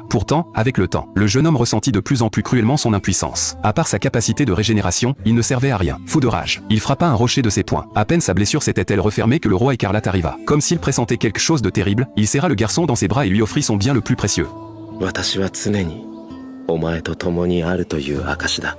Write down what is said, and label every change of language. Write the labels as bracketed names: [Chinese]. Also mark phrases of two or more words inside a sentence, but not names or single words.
[French] Pourtant, avec le temps, le jeune homme ressentit de plus en plus cruellement son impuissance. À part sa capacité de régénération, il ne servait à rien. Fou de rage, il frappa un rocher de ses poings. À peine sa blessure s'était-elle refermée que le roi écarlate arriva. Comme s'il pressentait quelque chose de terrible, il serra le garçon dans ses bras et lui offrit son bien le plus précieux. [Japanese] 私は常にお前と共にあるという証だ。